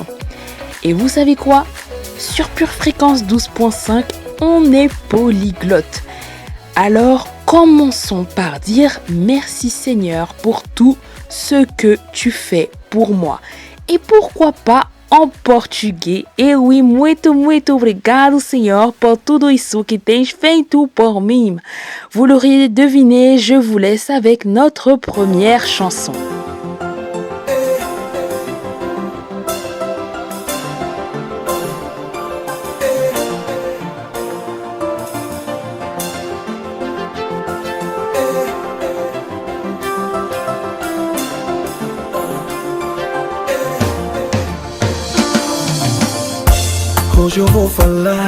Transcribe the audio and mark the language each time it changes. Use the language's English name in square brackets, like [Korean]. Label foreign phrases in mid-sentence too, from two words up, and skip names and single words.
[French] Et vous savez quoi? Sur Pure Fréquence 12.5, on est polyglotte. Alors commençons par dire merci Seigneur pour tout ce que tu fais pour moi. Et pourquoi pas en português? [Portuguese] E oui, muito obrigado, Senhor, por tudo isso que tens feito por mim. [French] Vous l'auriez deviné, je vous laisse avec notre première chanson. [Portuguese] Hoje eu vou falar.